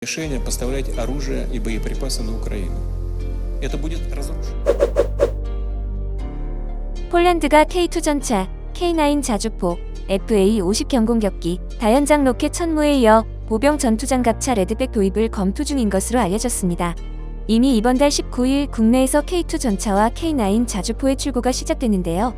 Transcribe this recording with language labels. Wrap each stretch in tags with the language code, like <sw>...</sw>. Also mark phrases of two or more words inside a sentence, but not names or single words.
<ru>решение поставлять оружие и боеприпасы на Украину. Это будет разрушено.</ru> <ko>폴란드가 K2 전차, K9 자주포, FA-50 경공격기, 다연장 로켓 천무에 이어 보병 전투장갑차 레드백 도입을 검토 중인 것으로 알려졌습니다. 이미 이번 달 19일 국내에서 K2 전차와 K9 자주포의 출고가 시작됐는데요.</ko>